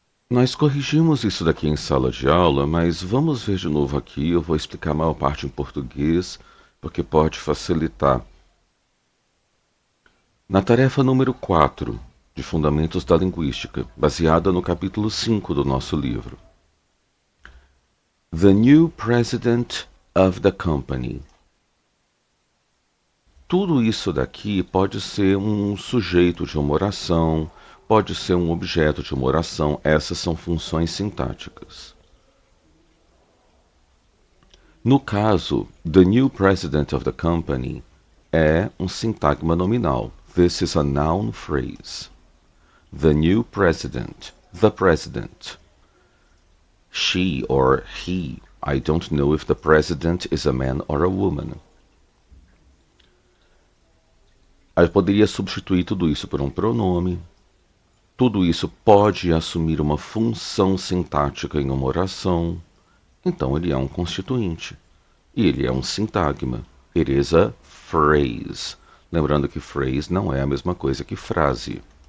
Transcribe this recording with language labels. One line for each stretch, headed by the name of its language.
Portuguese: Nós corrigimos isso daqui em sala de aula, mas vamos ver de novo aqui. Eu vou explicar a maior parte em português, porque pode facilitar. Na tarefa número 4 de Fundamentos da Linguística, baseada no capítulo 5 do nosso livro.
English: The new president of the company.
Portuguese: Tudo isso daqui pode ser um sujeito de uma oração, pode ser um objeto de uma oração. Essas são funções sintáticas. No caso,
English: the new president of the company
Portuguese: é um sintagma nominal.
English: This is a noun phrase. The new president, the president. She or he, I don't know if the president is a man or a woman.
Portuguese: Eu poderia substituir tudo isso por um pronome. Tudo isso pode assumir uma função sintática em uma oração. Então ele é um constituinte. E ele é um sintagma.
English: It is a phrase.
Portuguese: Lembrando que phrase não é a mesma coisa que frase.